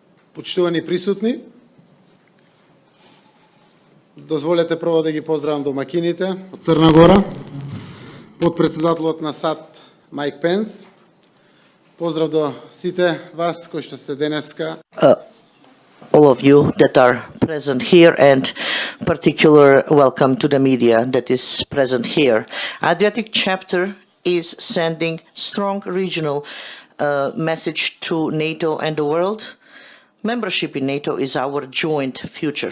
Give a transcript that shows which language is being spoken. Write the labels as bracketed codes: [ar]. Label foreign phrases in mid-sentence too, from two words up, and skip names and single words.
[mk] Почитувани присутни, дозволете прво да ги поздравам домакините од Црна Гора, подпредседателот на САД Майк Пенс. Поздрав до сите вас кои што сте денеска. [en] All of you that are present here, and particular welcome to the media that is present here. Adriatic chapter is sending strong regional message to NATO and the world. Membership in NATO is our joint future.